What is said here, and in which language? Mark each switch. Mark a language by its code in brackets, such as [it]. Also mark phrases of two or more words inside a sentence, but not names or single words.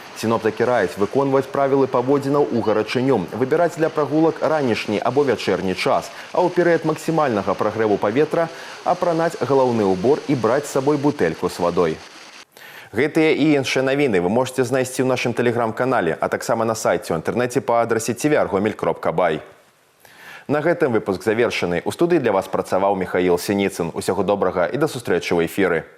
[be] Сіноптыкі раяць выконваць правілы паводзінаў у гарачыню, выбіраць для прагулак ранішні або вячэрні час, а ў перыяд максімальнага прагрэву паветра апранаць галаўны ўбор і браць з сабой бутэльку з вадой. Гэтыя і іншыя навіны вы можете знайсці ў нашым тэлеграм-канале, а таксама на сайце ў інтэрнэце па адрасе tvr.gomel.by. На гэтым выпуск завершаны. У студыі для вас працаваў Михаил Синицын. Усяго добрага і да сустрэчы ў эфіры.